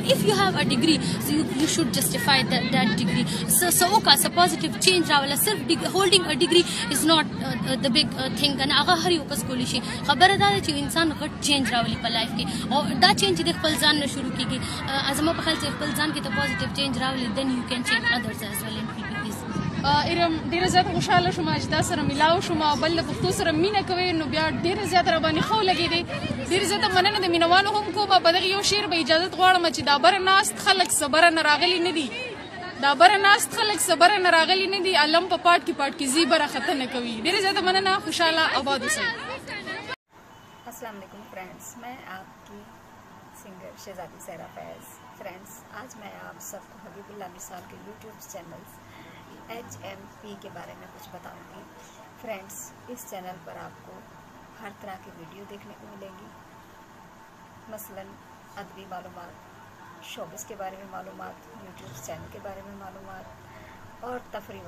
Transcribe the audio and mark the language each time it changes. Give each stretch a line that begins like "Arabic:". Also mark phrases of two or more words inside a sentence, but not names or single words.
English: If you have a degree you should justify that degree,
Pashto: څه وکړه، څه پازیټیو چینج راوله.
English: صرف holding a degree is not the big thing,
Pashto: که نه هغه هر یو کس کولی شي. خبره دا ده چې انسان غټ چینج راولي په لایف کې او دا چینج چې د خپل ځان نه شروع کېږي. زما په خیال چې خپل ځان کې ته
English: positive change
Pashto: راولي
English: then you can change others as well in people.
Pashto: ایرم ډېره زیاته خوشحاله شوم چې دا سره میلاو شوم او بل د پښتو سره مینه کوئ، نو بیا ډېره زیاته راباندې ښه ولګېدې. ډېره زیاته مننه د مینوالو هم کوم. په دغه یو شعر به اجازت غواړم چې دا بره ناست خلک صبره نه راغلي نه دي، دا بره ناست خلک صبره نه راغلي نه دي، علم په پاټ کې زی بره خطه نه کوي. ډېره زیاته مننه، خوشحاله آباد اوسئ.
Urdu: السلام علیکم فرینڈز، میں آپکی سنگر شہزادی سحرا فیض. فرینڈز، آج میں آپ سب کو حبیب اللہ نثار کے یوٹیوب چینل HMP کے بارے میں کچھ بتاؤں گی. فرینڈز، اس چینل پر آپ کو ہر طرح کی ویڈیو دیکھنے کو ملیں گی، مثلاً ادبی معلومات، شوبز کے بارے میں معلومات، یوٹیوب چینل کے بارے میں معلومات اور تفریح وغیرہ.